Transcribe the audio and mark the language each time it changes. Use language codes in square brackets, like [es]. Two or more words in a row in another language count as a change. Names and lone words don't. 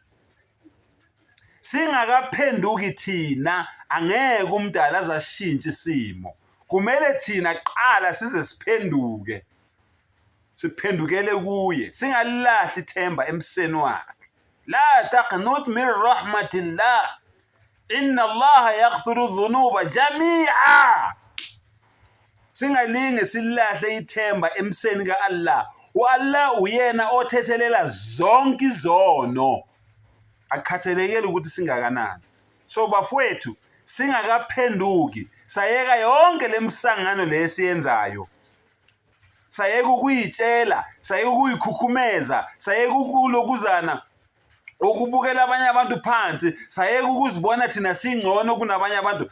[nd] Singakaphenduki thina, angeke umdali azashintsha isimo. Kumele thina qala size siphenduke, siphendukele kuye, singalilahli ithemba emseni wakhe. [ar] لا تقنطوا من رحمة الله، إن الله يغفر الذنوب جميعا. [nd] Singalinge silahle ithemba emseni ka-Allah. Allah uyena othethelela zonke izono, akhathalekile ukuthi singakanani. So bafowethu, singakaphenduki, sayeka yonke lemsangano lesiyenzayo, sayeka ukuyitshela, sayeka ukuyikhukhumeza, sayeka ukulokuzana, ukubukela abanye abantu phansi, sayeka ukuzibona thina singcono kunabanye abantu.